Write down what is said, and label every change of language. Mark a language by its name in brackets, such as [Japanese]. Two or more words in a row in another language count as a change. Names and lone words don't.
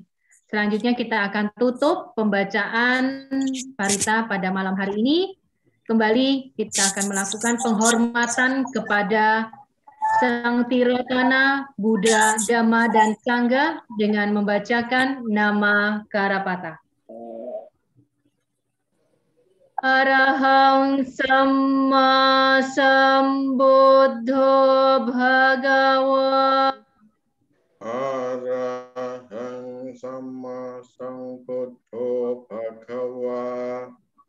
[Indonesian] Selanjutnya kita akan tutup pembacaan parita pada malam hari ini. Kembali kita akan melakukan penghormatan kepada Sang Tirotana, Buddha, Dhamma, dan Sangha dengan membacakan nama Karapata. [Pali] Arahang Samma Sambuddho Bhagawa. Arahang Samma Sambuddho Bhagawa.